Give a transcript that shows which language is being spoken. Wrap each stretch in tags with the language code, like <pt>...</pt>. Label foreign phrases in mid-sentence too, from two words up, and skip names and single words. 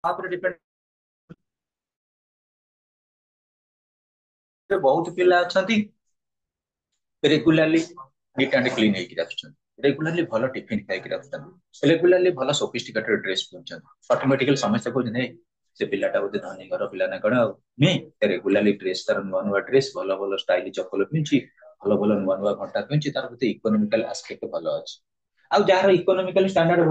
<or>ଡିପେଣ୍ଡ। ବହୁତ ପିଲା ଅଛନ୍ତି</or> <en>regularly neat and clean</en> <or>ହେଇକି ଆସୁଛନ୍ତି रेगुलारली ଭଲ ଟିଫିନ ଖାଇକି ଆସୁଛନ୍ତି रेगुलारली ଭଲ</or> <en>sophisticated dress</en> <or>ପିନ୍ଧୁଛନ୍ତି ଅଟୋମେଟିକାଲି ସମସ୍ତେ କହୁଛନ୍ତି "ହେଇ, ସେ ପିଲାଟା ବୋଧେ ଧନୀ ଘର ପିଲା ନା କଣ ଆଉ ନୁହେଁ रेगुलारली ଡ୍ରେସ ତାର ନୂଆ ନୂଆ ଡ୍ରେସ ଭଲ ଭଲ ଷ୍ଟାଇଲି ଚପଲ ପିନ୍ଧୁଛି ଭଲ ଭଲ ନୂଆ ନୂଆ ଘଣ୍ଟା ପିନ୍ଧୁଛି ତାର ବୋଧେ</or> <en>economical aspect</en> <or>ଭଲ ଅଛି ଆଉ ଯାହାର</or> <en>economical standard</en>